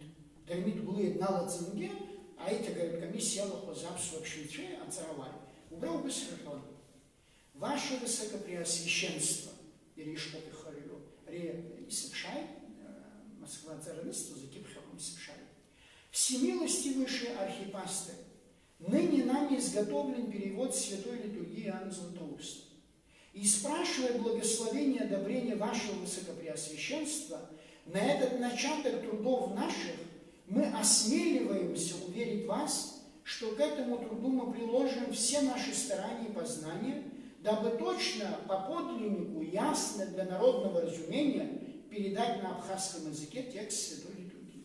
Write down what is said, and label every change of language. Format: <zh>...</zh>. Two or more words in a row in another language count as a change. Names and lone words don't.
<ab>Дырмит Гәлиа дналаҵангьы аиҭагаратә комиссиа иалахәыз аԥсуа ԥшьаҩцәеи аҵарауааи. Убра убыс рҳәон.</ab> <ru>Ваше Высокопреосвященство,</ru> <ab>иара ишҟоуп ихы рыҩуа, ари исыԥшааит, Москва ҵаранысҵоз акьыԥхь аҟны исыԥшааит.</ab> <ru>Всемилостивейший архипастырь, ныне нами изготовлен перевод святой литургии Иоанна Златоуста. И спрашивая благословения и одобрения вашего высокопреосвященства на этот начаток трудов наших, мы осмеливаемся уверить вас, что к этому труду мы приложим все наши старания и познания, дабы точно по подлиннику, ясно для народного разумения передать на абхазском языке текст святой литургии.</ru>